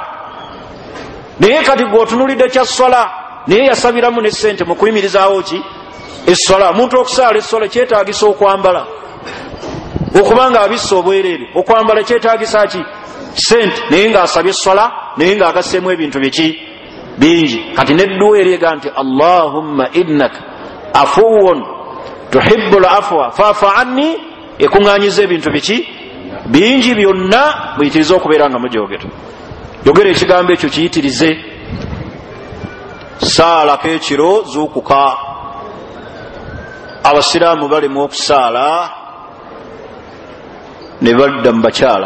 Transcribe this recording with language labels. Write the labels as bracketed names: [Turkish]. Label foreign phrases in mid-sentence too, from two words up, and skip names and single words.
[Ganda] Naye kati gweotunulidde kya ssola naye yasabiramu ne sente mu kuyimirizaawo ki? Essola. Omuntu okusaala essola kyetaagisa okwambala, okubanga abissa obwereere, okwambala kyetaagisa ki? Sente. Naye ng'asabye essola naye ng'agasseemu ebintu biki? Bingi. Kati nedduwa eryega nti [Arabic] اللهم إنك عفو تحب العفو فاعف عني, [Ganda] ekuŋŋaanyiza ebintu biki? Bingi. Byonna muyitirize okubeera nga mugyogera. Yogera ekigambo ekyo kiyitirize. Saalako ekiro zuukuka. Abasiraamu balemu okusaala ne badda mu bakyala.